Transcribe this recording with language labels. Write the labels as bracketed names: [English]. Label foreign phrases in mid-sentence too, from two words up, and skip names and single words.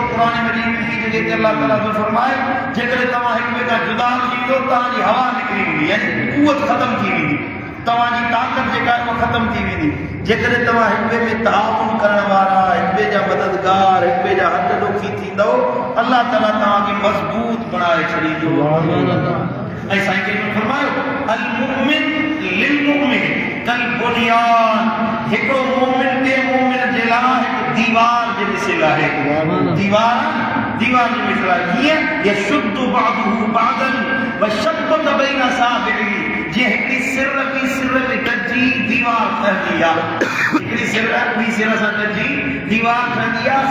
[Sindhi] क़ुरान मजीद में ॿी जॻह ते अल्लाह ताला थो फरमाए जेकॾहिं तव्हां हिक ॿिए खां जुदा थी वेंदो तव्हांजी हवा निकिरी वेंदी, यानी क़ुवत ख़तम थी वेंदी, तव्हांजी ताक़त जेका आहे उहा ख़तम थी वेंदी। जेकॾहिं तव्हां हिक ॿिए में तआवुन करण वारा, हिक ॿिए जा मददगार, हिक ॿिए जा हथ ॾोखी थींदो, अल्लाह ताला तव्हांखे मज़बूत बणाए छॾींदो। ऐं साईं खे फरमायो [Arabic] المؤمن للمؤمن كالبنيان, [Sindhi] हिकिड़ो मोमिन ॿिए मोमिन जे लाइ हिकु दीवार जे मिसल आहे। दीवार जे मिसल आहे। कीअं? [Arabic] يشد بعضه بعضا وشبك بين أصابعه, [Sindhi] जीअं हिकिड़ी सिर ॿी सिर में गॾिजी दीवार ठहंदी आहे, हिकिड़ी सिर ॿी सिर सां गॾिजी दीवार ठहंदी आहे।